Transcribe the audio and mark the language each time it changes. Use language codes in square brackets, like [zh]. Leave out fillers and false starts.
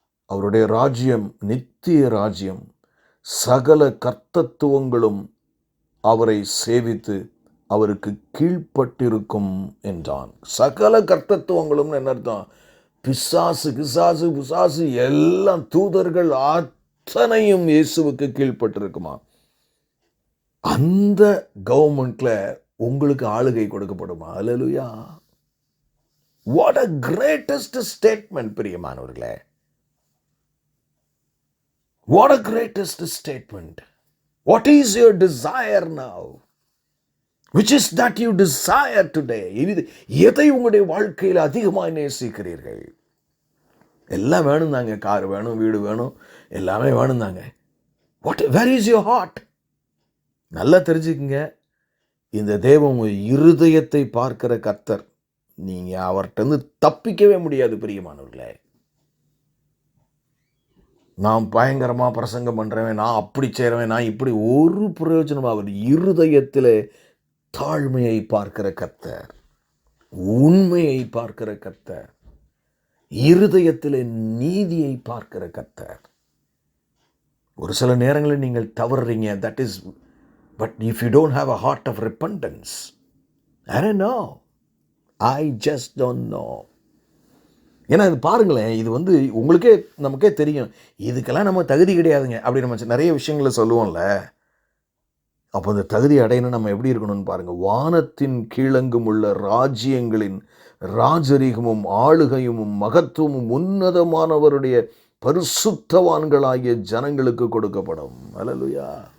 [ta] அவருடைய ராஜ்யம் நித்திய ராஜ்யம். சகல கர்த்தத்துவங்களும் அவரை சேவித்து அவருக்கு கீழ்ப்பட்டிருக்கும் என்றான். சகல கர்த்தத்துவங்களும் என்ன அர்த்தம்? பிசாசு எல்லாம், தூதர்கள் அத்தனையும் இயேசுவுக்கு கீழ்ப்பட்டிருக்குமா. அந்த கவர்மெண்ட்ல உங்களுக்கு ஆளுகை கொடுக்கப்படுமா? அல்லேலூயா. [en] what a greatest statement [ta] பிரியமானவர்களே. [en] What a greatest statement. What is your desire now? Which is that you desire today? [ta] எதை உங்களுடைய வாழ்க்கையில் அதிகமாக நேசிக்கிறீர்கள்? எல்லாம் வேணும் தாங்க. கார் வேணும், வீடு வேணும், எல்லாமே வேணும் தாங்க. [en] Where is your heart? [ta] நல்லா தெரிஞ்சுக்குங்க. இந்த தேவன் உங்கள் இருதயத்தை பார்க்கிற கர்த்தர். நீங்க அவர்கிட்ட தப்பிக்கவே முடியாது பிரியமானவர்களே. நான் பயங்கரமா பிரசங்கம் பண்றேன், நான் அப்படி செய்றேன், நான் இப்படி, ஒரு பிரயோஜனம். அவர் இருதயத்திலே தாழ்மையை பார்க்கிற கர்த்தர், உண்மையை பார்க்கிற கர்த்தர், இருதயத்திலே நீதியை பார்க்கிற கர்த்தர். ஒரு சில நேரங்களில் நீங்கள் தவறுறீங்க. [en] That is, but if you don't have a heart of repentance, I don't know. I just don't know. [ta] ஏன்னா இது பாருங்களேன், இது உங்களுக்கே நமக்கே தெரியும், இதுக்கெல்லாம் நம்ம தகுதி கிடையாதுங்க அப்படி நம்ம நிறைய விஷயங்களை சொல்லுவோம்ல. அப்போ அந்த தகுதி அடையணும் நம்ம எப்படி இருக்கணும்னு பாருங்க. வானத்தின் கீழெங்கும் உள்ள ராஜ்யங்களின் ராஜரீகமும் ஆளுகையும் மகத்துவமும் உன்னதமானவருடைய பரிசுத்தவான்களாகிய ஜனங்களுக்கு கொடுக்கப்படும். அல்லேலூயா.